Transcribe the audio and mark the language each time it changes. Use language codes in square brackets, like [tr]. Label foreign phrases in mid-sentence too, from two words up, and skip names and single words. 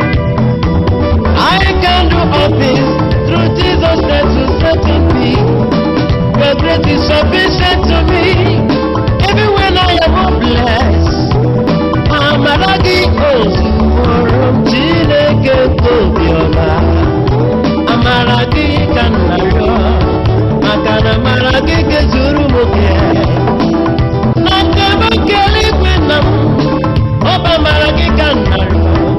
[en] I can do all things through Jesus Christ who strengthens me. Your grace is sufficient to me. Even when I am hopeless, [ig] Amara gị ozugbo m, Chineke nke obiọma. Amara gị ka m na-arịọ, maka na amara gị ga-ezuru m oke. Na nke m nke eluigwe, nna m, ọ bụ amara gị ka m na-arịọ.